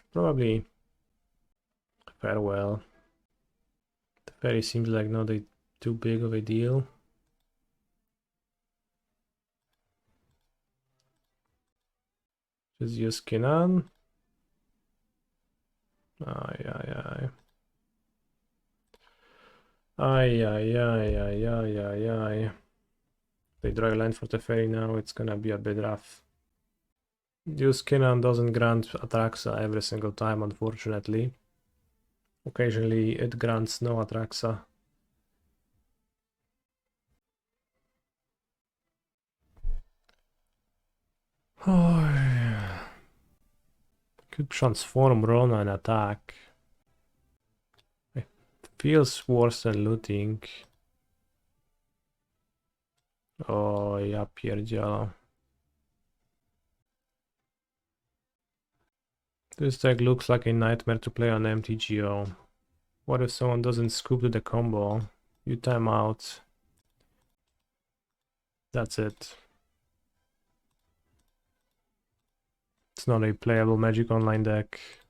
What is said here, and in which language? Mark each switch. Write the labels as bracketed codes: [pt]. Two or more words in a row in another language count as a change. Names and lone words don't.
[en] Probably Farewell. Teferi seems like not too big of a deal. Just use Kinnan. Ay, ay, ay. Ay, ay, ay, ay, ay, ay, ay. They draw a line for Teferi now, it's gonna be a bit rough. Use Kinnan doesn't grant Atraxa every single time, unfortunately. Occasionally it grants no Atraxa. Oh, yeah. Could transform Rona and attack. It feels worse than looting. [pl] Oh, ja pierdzielę. [en] This deck looks like a nightmare to play on MTGO. What if someone doesn't scoop to the combo? You time out. That's it. It's not a playable Magic Online deck.